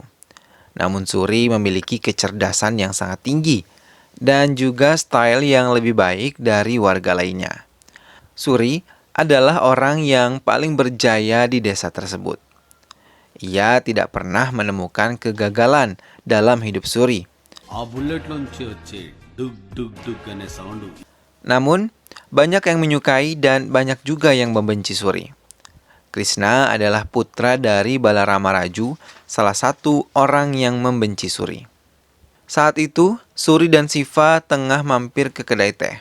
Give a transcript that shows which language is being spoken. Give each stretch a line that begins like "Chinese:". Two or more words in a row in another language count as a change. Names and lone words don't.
Indonesian: Namun Suri memiliki kecerdasan yang sangat tinggi dan juga style yang lebih baik dari warga lainnya. Suri adalah orang yang paling berjaya di desa tersebut. Ia tidak pernah menemukan kegagalan dalam hidup Suri.
Telugu: ఆ బుల్లెట్ నుంచి వచ్చే డుగ్ డుగ్ డుగ్ అనే సౌండ్
Indonesian: Namun, banyak yang menyukai dan banyak juga yang membenci Suri. Krishna adalah putra dari Balarama Raju, salah satu orang yang membenci Suri. Saat itu, Suri dan Siva tengah mampir ke kedai teh.